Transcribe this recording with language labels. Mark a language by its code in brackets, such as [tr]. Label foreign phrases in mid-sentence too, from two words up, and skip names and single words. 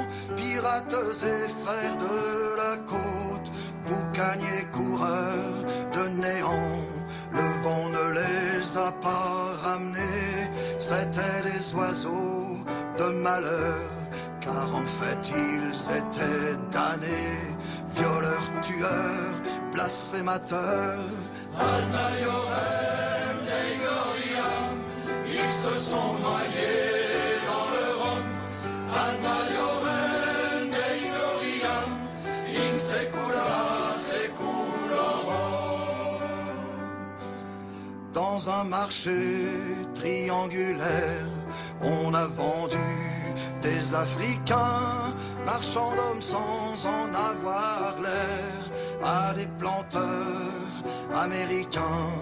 [fr] pirates et frères de la côte, boucaniers coureurs de néant, le vent ne les a pas ramenés, c'étaient des oiseaux de malheur, car en fait ils étaient damnés, violeurs, tueurs, blasphémateurs. [la] Ad Majorem Dei Gloriam, [fr] ils se sont noyés dans le Rhum. [la] Ad Majorem Dei Gloriam, in secula seculorum. [fr] Dans un marché triangulaire, on a vendu des Africains, marchands d'hommes sans en avoir l'air, à des planteurs américains.